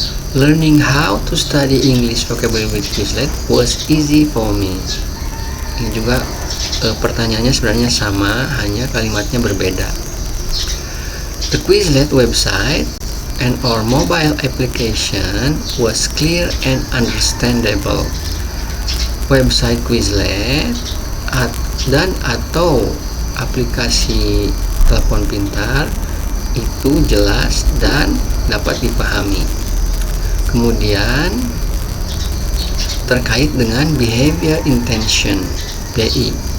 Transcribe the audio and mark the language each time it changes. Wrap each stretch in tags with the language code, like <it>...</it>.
<en>Learning how to study English vocabulary with Quizlet was easy for me.</en> <id>Ini juga pertanyaannya sebenarnya sama, hanya kalimatnya berbeda.</id> <en>The Quizlet website and our mobile application was clear and understandable.</en> <id>Website Quizlet dan atau aplikasi telepon pintar itu jelas dan dapat dipahami. Kemudian terkait dengan behavior intention, BI.</id>